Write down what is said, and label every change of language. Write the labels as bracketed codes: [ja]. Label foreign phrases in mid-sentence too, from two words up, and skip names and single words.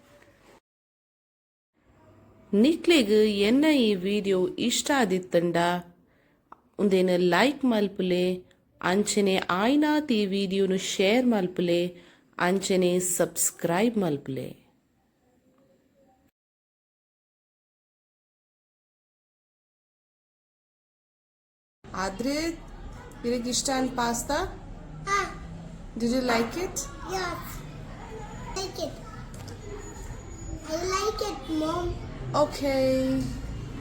[tcy] ನಿಕ್ಲಿಗೆ ಎನ್ನ ಈ ವಿಡಿಯೋ ಇಷ್ಟ ಆದಿತ್ತಂಡ ಉಂದೇನು ಲೈಕ್ ಮಲ್ಪುಲೆ ಅಂಚನೆ ಆಯ್ನಾತ್ ಈ ವಿಡಿಯೋನು ಶೇರ್ ಮಲ್ಪುಲೆ ಅಂಚನೆ ಸಬ್ಸ್ಕ್ರೈಬ್ ಮಲ್ಪುಲೆ [kn] ಆದ್ರೆ ನಿನಗೆ ಇಷ್ಟ [tcy] ಅನ್ ಪಾಸ್ತಾ [en] Did you like it? Yes. Like it. I like it, Mom. Okay.